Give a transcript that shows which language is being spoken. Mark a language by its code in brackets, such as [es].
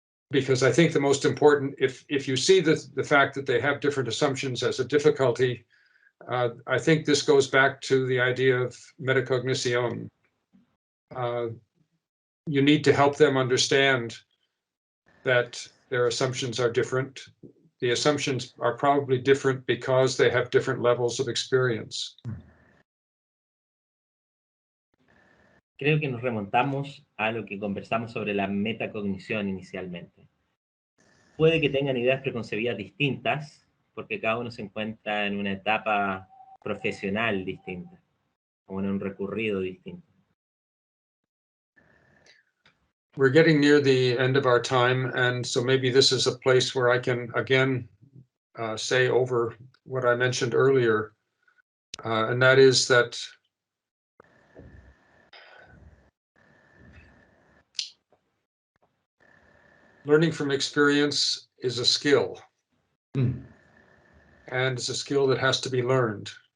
[en] Because I think the most important, if you see the fact that they have different assumptions as a difficulty, I think this goes back to the idea of metacognition. You need to help them understand that their assumptions are different. The assumptions are probably different because they have different levels of experience. [es] Creo que nos remontamos a lo que conversamos sobre la metacognición inicialmente. Puede que tengan ideas preconcebidas distintas, porque cada uno se encuentra en una etapa profesional distinta, o en un recorrido distinto. [en] We're getting near the end of our time, and so maybe this is a place where I can again say over what I mentioned earlier, and that is that learning from experience is a skill, and it's a skill that has to be learned.